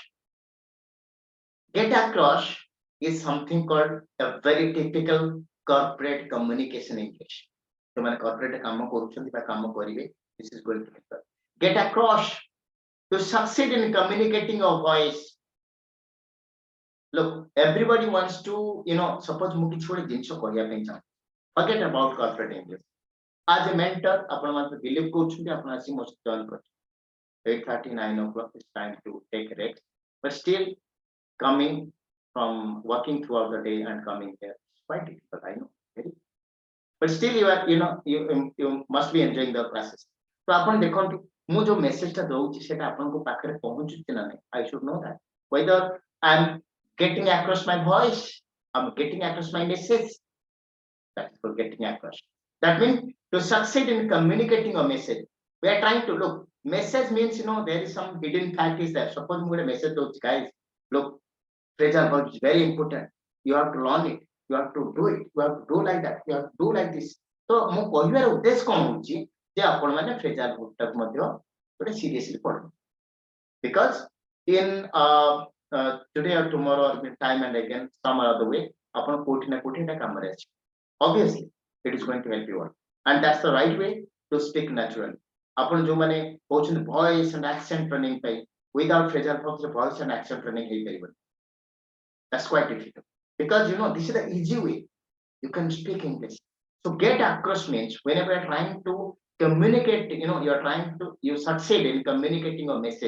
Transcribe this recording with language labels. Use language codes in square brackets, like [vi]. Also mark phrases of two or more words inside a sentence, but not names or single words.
[en] Get across is something called a very typical corporate communication English. So when corporate [or] କାମ କରୁଛନ୍ତି ବା କାମ କରିବେ, [en] this is going to be good. Get across. To succeed in communicating your voice. Look, everybody wants to, suppose [or] ମୁଁ କିଛି ଗୋଟେ ଜିନିଷ କରିବା ପାଇଁ ଚାହୁଁ, [en] forget about corporate English. As a mentor, [or] ଆପଣ ମୋତେ believe କରୁଛନ୍ତି, ଆପଣ ଆସି ମୋ ସହିତ join କରୁଛନ୍ତି. [en] 8:30, 9 o'clock is time to take a rest. But still coming from working throughout the day and coming here, it's quite difficult, I know. Very. But still you are, you must be enjoying the classes. [or] So ଆପଣ ଦେଖନ୍ତୁ ମୁଁ ଯୋଉ ମେସେଜଟା ଦଉଛି ସେଟା ଆପଣଙ୍କ ପାଖରେ ପହଞ୍ଚୁଛି ନା ନାହିଁ, [en] I should know that. Whether I'm getting across my voice, I'm getting across my message. That's for getting across. That means to succeed in communicating a message, we are trying to look. Message means there is some hidden fact is there. Suppose we a message those guys, look, phrasal verb is very important. You have to learn it. You have to do it. You have to do like that. You have to do like this. [or] So ମୁଁ କହିବାର ଉଦ୍ଦେଶ୍ୟ କ'ଣ ହେଉଛି ଯେ ଆପଣମାନେ [en] phrasal verb [or] ଟାକୁ ମଧ୍ୟ ଗୋଟେ seriously ପଢ଼ନ୍ତୁ. [en] Because in today or tomorrow or time and again some other way [or] ଆପଣ କୋଉଠି ନା କୋଉଠି ଏଟା କାମରେ ଆସିବ. [en] Obviously it is going to help you all, and that's the right way to speak naturally. [or] ଆପଣ ଯୋଉମାନେ କହୁଛନ୍ତି [en] voice and accent training [or] ପାଇଁ, [en] without phrasal verbs voice and accent training [or] ହେଇପାରିବନି. [en] That's quite difficult because this is the easy way you can speak English. So get across means whenever you're trying to communicate, you're trying to you succeed in communicating a message.